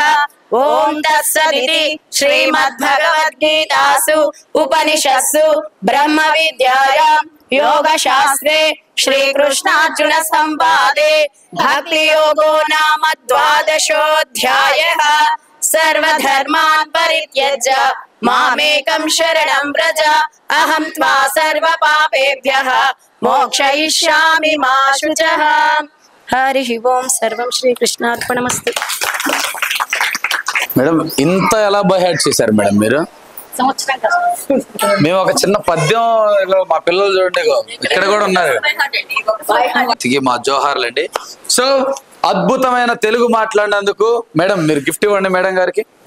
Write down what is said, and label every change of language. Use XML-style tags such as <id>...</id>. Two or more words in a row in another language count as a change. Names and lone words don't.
<sa>ओम तत्सदिति श्रीमद्भगवद्गीतासु उपनिषत्सु ब्रह्म विद्यायां योगशास्त्रे श्रीकृष्णार्जुन संवादे भक्ति योगो नाम द्वादशोऽध्यायः। सर्वधर्मान् परित्यज्य मामेकं शरणं व्रज अहं त्वा सर्वपापेभ्यः मोक्षयिष्यामि मा शुचः। हरि ओम सर्वं श्रीकृष्णार्पणमस्तु।</sa> <te>మేడం ఇంత ఎలా బైహార్ట్ చేశారు మేడం మీరు? మేము ఒక చిన్న పద్యం మా పిల్లలు చూడండి ఇక్కడ కూడా ఉన్నారు, మా జోహార్లండి. సో అద్భుతమైన తెలుగు మాట్లాడినందుకు మేడం మీరు గిఫ్ట్ ఇవ్వండి మేడం గారికి.</te>